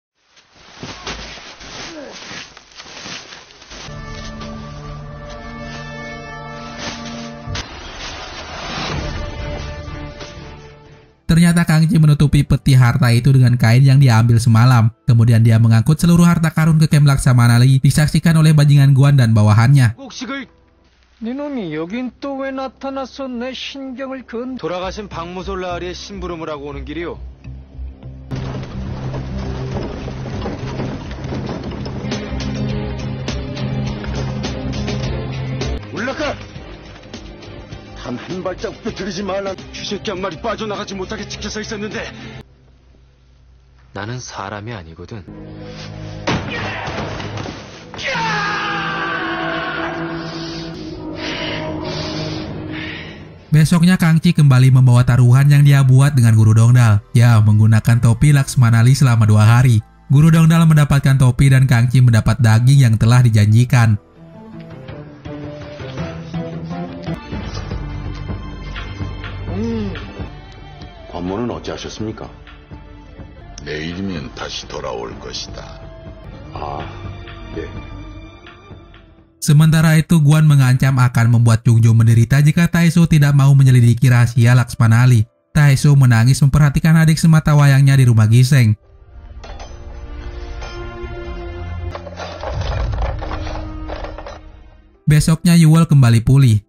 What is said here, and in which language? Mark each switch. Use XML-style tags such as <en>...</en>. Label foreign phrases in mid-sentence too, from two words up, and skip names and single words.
<id>Ternyata Kang Chi menutupi peti harta itu dengan kain yang diambil semalam. Kemudian dia mengangkut seluruh harta karun ke kem Laksamanali, disaksikan oleh bajingan Guan dan bawahannya.</id> <ko>돌아가신 박무솔라리의 심부름을 하고 오는 길이요. 올라가! 단 한 발자국도 들이지 말라. 쥐새끼 한 마리 빠져나가지 못하게 지켜서 있었는데. 나는 사람이 아니거든.</ko> <id>Besoknya Kang Chi kembali membawa taruhan yang dia buat dengan Guru Dongdal. Ya, menggunakan topi Laksmanali selama 2 hari. Guru Dongdal mendapatkan topi dan Kang Chi mendapat daging yang telah dijanjikan.</id> <ko>관문은 어찌하셨습니까? 내일이면 다시 돌아올 것이다. 아, 예.</ko> <id>Sementara itu Guan mengancam akan membuat Chungju menderita jika Taeso tidak mau menyelidiki rahasia Laksmanali. Taeso menangis memperhatikan adik semata wayangnya di rumah Giseng. Besoknya Yuwol kembali pulih.</id>